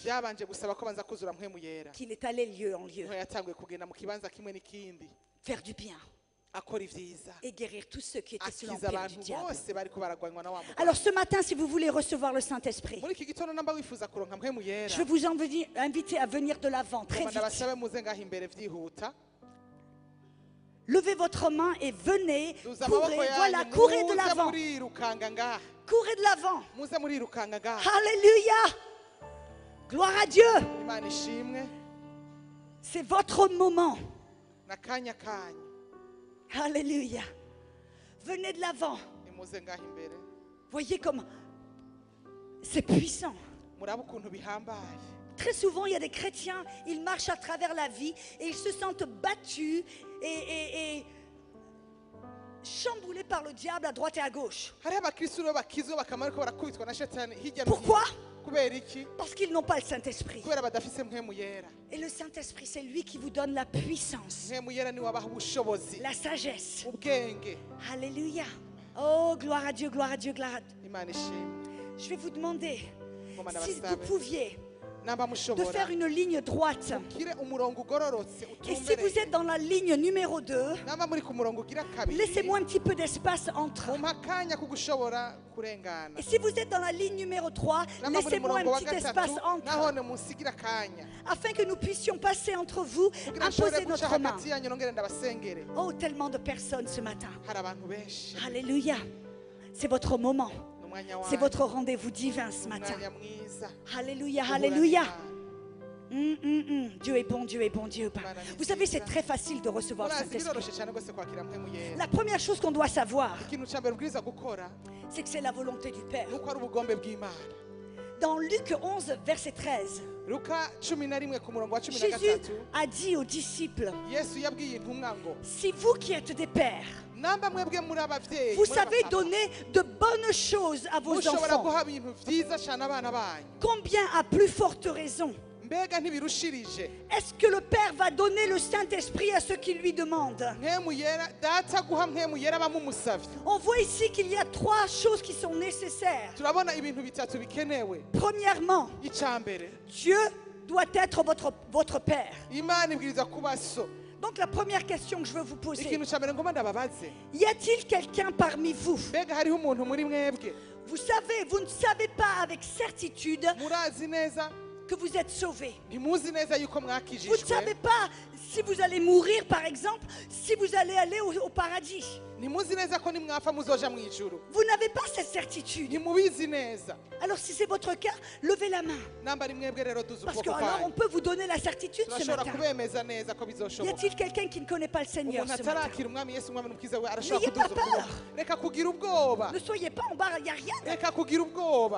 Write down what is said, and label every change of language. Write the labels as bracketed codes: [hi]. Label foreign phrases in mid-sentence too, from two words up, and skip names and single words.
[rn] byabanje gusaba ko banza kuzura mpemu yera, [fr] qu'il est allé lieu en lieu, [rn] niho yatanguye kugenda mu kibanza kimwe n'ikindi [fr] faire du bien [rn] akora ibyiza, [fr] et guérir tous ceux qui étaient sous [rn] akiza [fr] l'empire du [rn] abantu [fr] diable. [rn] bose bariko baragwanywa na wa mugabo. [fr] Alors ce matin, si vous voulez recevoir le Saint-Esprit, [rn] muri iki gitondo namba wifuza kuronka mpemu yera, [fr] je vais vous inviter à venir de l'avant très [rn] ngomba [fr] vite. [rn] ndabasabe muze ngaho imbere vyihuta, [fr] Levez votre main et venez, [rn] duza amaboko [fr] courez, voilà, [rn] yanyu, [fr] courez de [rn] muze [fr] l'avant, [rn] murirukanga ngaha, [fr] courez de l'avant. [rn] muze murirukanga ngaha. [fr] Alléluia, gloire à Dieu. [rn] Imana ishimwe, [fr] C'est votre moment. [rn] n'akanya kanyu, [fr] Alléluia. Venez de l'avant. [rn] nimuze ngaho imbere, [fr] Voyez comme c'est puissant. [rn] murabe ukuntu bihambaye. [fr] Très souvent, il y a des chrétiens, ils marchent à travers la vie et ils se sentent battus et chamboulés par le diable à droite et à gauche. [rn] hariho abakristo rero bakizwe bakama ariko barakubitwa na shetani hirya no [fr] Pourquoi? [rn] hino. Kubera iki? [fr] Parce qu'ils n'ont pas le Saint-Esprit. [rn] Kubera badafise mpemu yera. [fr] Et le Saint-Esprit, c'est lui qui vous donne la puissance, [rn] Mpemu yera niwe abaha ubushobozi, [fr] la sagesse. [rn] ubwenge. [fr] Alléluia. Oh, gloire à Dieu, gloire à Dieu, gloire à Dieu. [rn] Imana ishimwe. [fr] Je vais vous demander [rn] Ngoma [fr] si vous [rn] ndabasabe [fr] pouviez [rn] namba [fr] de [rn] mushobora [fr] faire une ligne droite. [rn] kire umurongo ugororotse [fr] Et si vous [rn] utumbereye. [fr] êtes dans la ligne numéro 2, [rn] Namba muri ku murongo ugira kabiri, [fr] laissez-moi un petit peu d'espace entre. [rn] mumpa akanya ko gushobora kurengana. [fr] Et si vous êtes dans la ligne numéro 3, [rn] Namba muri [fr] laissez-moi [rn] murongo [fr] un [rn] wa [fr] petit espace [rn] gatatu, [fr] entre, [rn] nahone musigira akanya [fr] afin que nous puissions passer entre vous, [rn] kugira nshobore [fr] imposer [rn] guca [fr] notre main. [rn] hagati yanyu nongere ndabasengere. [fr] Oh, tellement de personnes ce matin. [rn] Hari abantu benshi, [fr] Alléluia. C'est votre moment. [rn] ni umwanya [fr] C'est [rn] wanyu, [fr] votre rendez-vous divin ce [rn] ni [fr] matin. [rn] umwanya mwiza. [fr] Alléluia, [rn] Guhura [fr] alléluia. [rn] n'Imana. [fr] Dieu est bon, Dieu est bon, Dieu est bon. Vous savez, c'est très facile de recevoir le [rn] Murazi [fr] Saint-Esprit. [rn] biroroshe cyane rwose kwakira mpemu yera. [fr] La première chose qu'on doit savoir, [rn] Ikintu cya mbere ubwiriza gukora [fr] c'est que c'est la volonté du Père. [rn] nuko ari ubugombe bw'Imana. [fr] Dans Luc 11, verset 13, [rn] Luka 11 ku murongo wa [fr] Jésus [rn] 13, [fr] a dit aux disciples, [rn] Yesu yabwiye intumwa ngo [fr] si vous qui êtes des pères, [rn] namba mwebwe muri abavyeyi [fr] vous [rn] muri [fr] savez [rn] abapapa, [fr] donner de bonnes choses à vos [rn] mushobora [fr] enfants, [rn] guha ibintu vyiza cyane abana banyu, [fr] combien à plus forte raison [rn] mbega ntibirushirije [fr] est-ce que le Père va donner le Saint-Esprit à ceux qui lui demandent? [rn] mpemu yera data guha mpemu yera bamumusavye. [fr] On voit ici qu'il y a trois choses qui sont nécessaires. [rn] Turabona ibintu bitatu bikenewe. [fr] Premièrement, [rn] Icya mbere, [fr] Dieu doit être votre Père. [rn] Imana ibwiriza kuba so. [fr] Donc la première question que je veux vous poser, [rn] Ikintu cya mbere ngomba ndababaze, [fr] y a-t-il quelqu'un parmi vous? [rn] mbega hariho umuntu muri mwebwe [fr] Vous savez, vous ne savez pas avec certitude [rn] murazi neza, [fr] que vous êtes sauvés. [rn] ntimuzi neza yuko [fr] Vous ne [rn] mwakijijwe, [fr] savez pas si vous allez mourir, par exemple, si vous allez aller au paradis. [rn] ntimuzi neza ko nimwapfa muzoja mu ijuru, [fr] Vous n'avez pas cette certitude. [rn] ntimubizi neza. [fr] Alors si c'est votre cas, levez la main. [rn] Namba ari mwebwe rero duze [fr] Parce que [rn] ukuboko [fr] alors on [rn] kwanyu, [fr] peut vous donner la certitude ce [rn] turashobora [fr] matin. [rn] kubemeza neza ko [fr] Y [rn] bizoshoboka. [fr] a-t-il quelqu'un qui ne connaît pas le Seigneur [rn] Umuntu [fr] ce matin? [rn] atarakira umwami Yesu umwami n'umukiza we arashobora [fr] N'ayez pas [rn] kuduza ukuboko. [fr] peur. [rn] Reka kugira ubwoba, [fr] Ne soyez pas embarrassés, il n'y a rien. [rn] reka kugira ubwoba.